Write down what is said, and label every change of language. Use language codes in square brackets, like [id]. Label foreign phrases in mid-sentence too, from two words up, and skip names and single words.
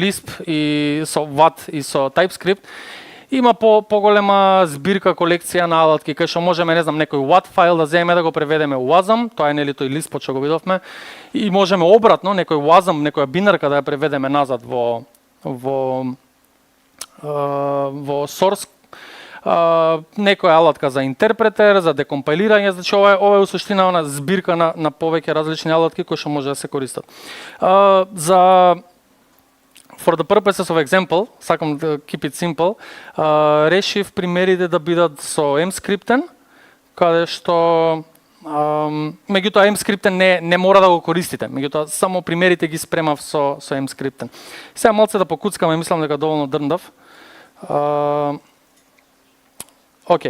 [mk] Lisp и со WAT и со TypeScript, има поголема збирка, колекција на алатки, кај што можеме, не знам, некој WAT файл да земеме да го преведеме у WASM, тоа е нели тој Lisp што го видовме, и можеме обратно некој WASM, некоја бинарка да ја преведеме назад во source, некоја алатка за интерпретер, за декомпилирање, значи ова е суштина на збирка на повеќе различни алатки кои што може да се користат. [en] For the purposes of example, [mk] сакам да [en] keep it simple, [mk] решив примерите да бидат со Emscripten, каде што меѓутоа Emscripten не мора да го користите, меѓутоа само примерите ги спремав со Emscripten. Сега малце да покуцкаме, мислам дека доволно дрндав. Океј.